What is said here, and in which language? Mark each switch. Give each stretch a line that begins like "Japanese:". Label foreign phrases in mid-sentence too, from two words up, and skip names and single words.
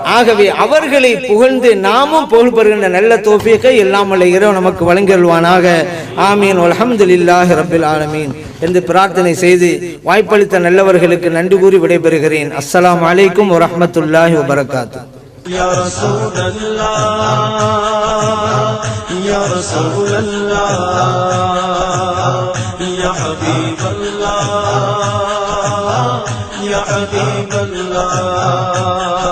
Tamil: ஆகவே அவர்களை புகழ்ந்து நாமும் புகழ் பெறுகின்ற நல்ல தௌஃபீகை எல்லாம் வல்ல இறைவன் நமக்கு வழங்கிடுவானாக. ஆமீன்.
Arabic: الحمد لله رب العالمين
Tamil: என்று பிரார்த்தனை செய்து வாய்ப்பளித்த நல்லவர்களுக்கு நன்றி கூறி விடைபெறுகிறேன்.
Arabic: السلام عليكم ورحمة الله وبركاته. يا رسول الله يا رسول الله يا حبيب الله يا حبيب الله